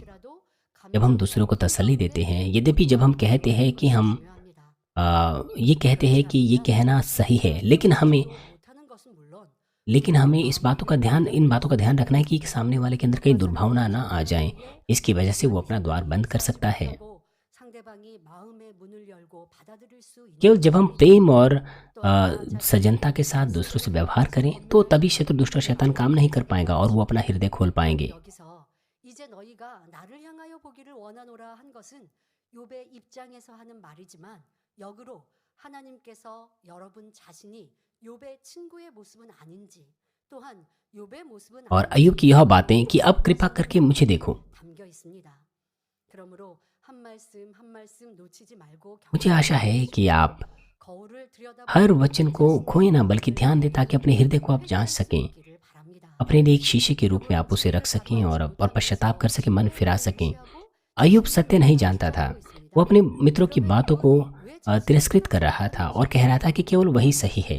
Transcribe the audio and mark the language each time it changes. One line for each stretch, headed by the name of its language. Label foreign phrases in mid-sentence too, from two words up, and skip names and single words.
Hindi: जब हम दूसरों को तसल्ली देते हैं, यद्यपि जब हम कहते हैं कि हम ये कहते हैं कि ये कहना सही है, लेकिन हमें इन बातों का ध्यान रखना है कि सामने वाले के अंदर कहीं दुर्भावना ना आ जाए। इसकी वजह से वो अपना द्वार बंद कर सकता है। केवल जब हम प्रेम और सजनता के साथ दूसरों से व्यवहार करें तो तभी शत्रु, दुष्ट और शैतान काम नहीं कर पाएगा और वो अपना हृदय खोल पाएंगे।
Korean: 이제 너희가 나를 향하여 보기를 원하노라 한 것은 욥의 입장에서 하는 말이지만 역으로 하나님께서 여러분 자신이 욥의 친구의 모습은 아닌지 또한 욥의 모습은
Hindi: और अय्यूब की यह बातें कि अब कृपा करके मुझे देखो।
Korean: 담겨 있습니다. 그러므로 한 말씀 놓치지 말고
Hindi: मुझे आशा है कि आप
Korean: 거울을 들여다보고
Hindi: हर वचन को खोए ना, बल्कि ध्यान दें ताकि अपने हृदय को आप जांच सकें, अपने लिए एक शीशे के रूप में आप उसे रख सकें और पश्चाताप कर सकें, मन फिरा सकें। अय्यूब सत्य नहीं जानता था। वो अपने मित्रों की बातों को तिरस्कृत कर रहा था और कह रहा था कि केवल वही सही है।